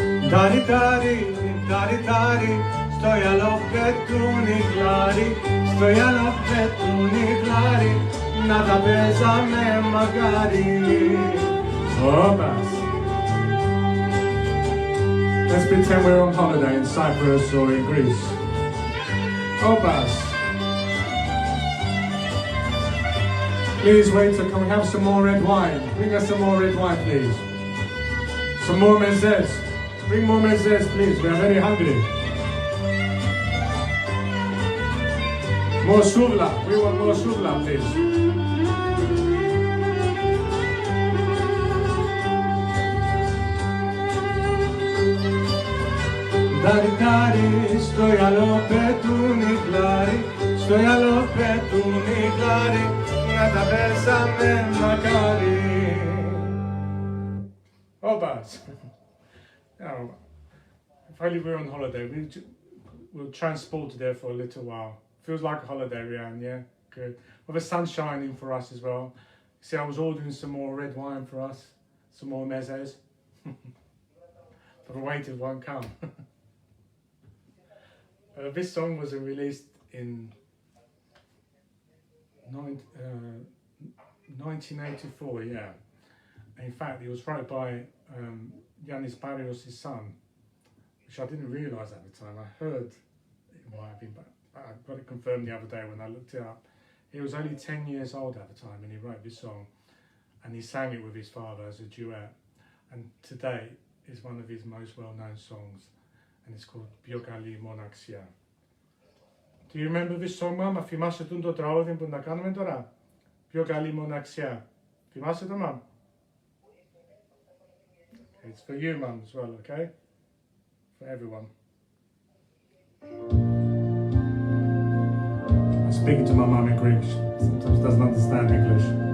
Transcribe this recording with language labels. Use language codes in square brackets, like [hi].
[el] Δάρι, δάρι, δάρι, δάρι, στο γυαλό πετούν οι γλάρι, στο γυαλό πετούν οι γλάρι, να τα παίζαμε μακάρι. Όπας. [en] Let's pretend we're on holiday in Cyprus or in Greece. Όπας. Please waiter, can we have some more red wine? Bring us some more red wine, please. Some more mezes. Bring more mezes, please. We are very hungry. More shuvla. We want more shuvla, please. [el] Δάρι, δάρι, στο γυαλό πετούν οι γλάρι, στο γυαλό πετούν οι γλάρι, να τα παίζαμε μακάρι. Obas. [en] Now, if only we were on holiday, we'll transport there for a little while. Feels like a holiday, Rian, yeah? Good. With the sun shining for us as well. See, I was ordering some more red wine for us, some more mezes. But the waiters won't come. This song was released in 1984, yeah. In fact, it was wrote by Yiannis Parios' son, which I didn't realise at the time. I heard it might have been, but I got it confirmed the other day when I looked it up. He was only 10 years old at the time when he wrote this song, and he sang it with his father as a duet. And today is one of his most well-known songs, and it's called Πιο καλή μοναξιά. Do you remember this song, Mum? [el] Θυμάσαι το τραγούδι που να κάνουμε τώρα? Πιο καλή μοναξιά. Θυμάσαι το, Mum? [en] It's for you, Mum, as well, okay? For everyone. I'm speaking to my mum in Greek. She sometimes doesn't understand English.